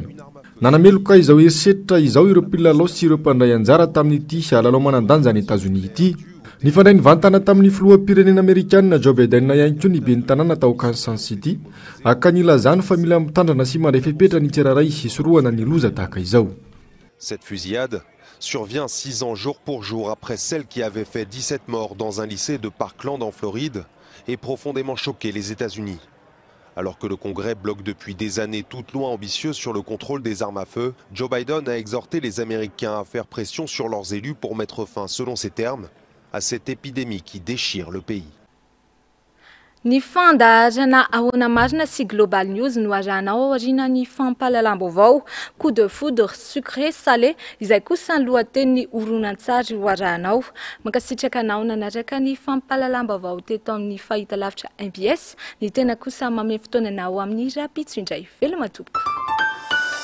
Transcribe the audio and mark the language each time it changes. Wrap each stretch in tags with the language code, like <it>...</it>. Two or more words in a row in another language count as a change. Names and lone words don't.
<mg>Nanameloka izao herisetritra izao ireo mpilalao sy ireo mpandray anjara tamin'ity lalao manan-danja any États-Unis ity. Ny fandray nivantana tamin'ny filoham-pirenena Amerikanina Joe Biden ihany koa ny ben'ny tanàna tao Kansas City aka nilazany fa mila mitandrana sy mandray fepetra ny tsiraray hisorohana ny loza tahaka izao.</mg> <fr>Cette fusillade survient 6 ans jour pour jour après celle qui avait fait 17 morts dans un lycée de Parkland en Floride et profondément choqué les États-Unis. Alors que le Congrès bloque depuis des années toute loi ambitieuse sur le contrôle des armes à feu, Joe Biden a exhorté les Américains à faire pression sur leurs élus pour mettre fin, selon ses termes, à cette épidémie qui déchire le pays.</fr> <mg>Ny fandaharana ahoana marina sy Global News no arahanao aoriana ny fampahalalam-baovao coup de foudre sucré salé izay kosa ny lohatenin'ny horonan-tsary ho arahanao. Mankasitraka anao nanaraka ny fampahalalam-baovao teto amin'ny fahitalavitra MBS ny tena kosa mameno fotoana anao amin'ny rapitso indray. Veloma tompoko.</mg>